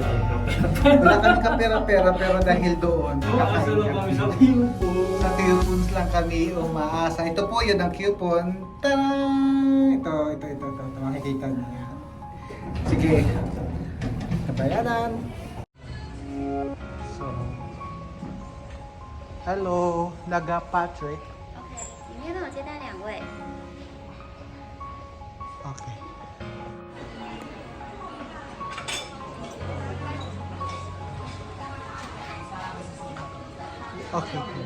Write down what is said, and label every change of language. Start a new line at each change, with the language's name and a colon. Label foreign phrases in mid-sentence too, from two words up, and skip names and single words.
Filipino: Wala kami kapera-pera pero dahil doon, Nakasalo kami sa coupon. sa coupons lang kami umaasa. Ito po yun ang coupon. Tarang! Ito. Makikita niyo yan. Sige. Nabayaran. So, hello, Naga Patrick.
Chinese: 里面都有接待2位。
Filipino: Okay. Okay.